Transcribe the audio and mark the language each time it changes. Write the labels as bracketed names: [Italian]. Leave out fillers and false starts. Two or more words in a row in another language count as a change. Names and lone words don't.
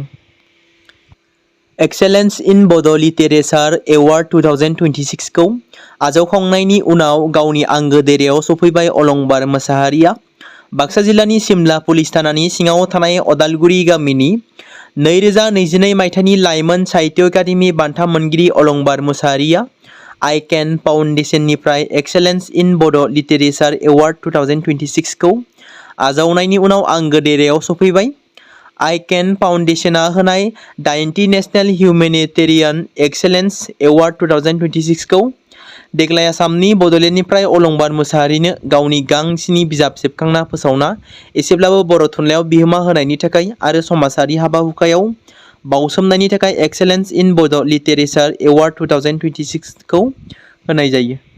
[Bodo] एक्सेलेन्स इन बड' लिटेरेचार एवार्ड 2026 खौ आजावखांनायनि उनाव गावनि आंगो देरायाव सफैबाय अलंबार मोसाहारिया। बाक्सा जिल्लानि सिमला पुलिस थानानि सिङाव थानाय अदालगुरि गामिनि 2022 मायथाइनि लाइमोन साहित्य एकाडेमि बान्था मोनगिरि अलंबार मुसाहारिया आई कैन फाउन्डेशननिफ्राय एक्सेलेन्स इन बड' लिटारेचार एवार्ड 2026 खौ आजावनायनि उनाव आंगो देरायाव सफैबाय। आई कैन फाउन्डेशना होनाय 90 नेशनेल हिउमेनिटेरियान एक्सेलेन्स एवार्ड 2026 खौ देग्लाय आसामनि बड'लेण्डनिफ्राय अलंबार मुसाहारिनो गावनि गांस्नि बिजाब सेबखांना फोसावना एसेब्लाबो बर' थुनलाइयाव बिहोमा होनायनि थाखाय आरो समाजारि हाबा हुखायाव बावसोमनायनि थाखाय एक्सेलेन्स इन बड' लिटारेचार एवार्ड 2026 खौ होनाय जायो।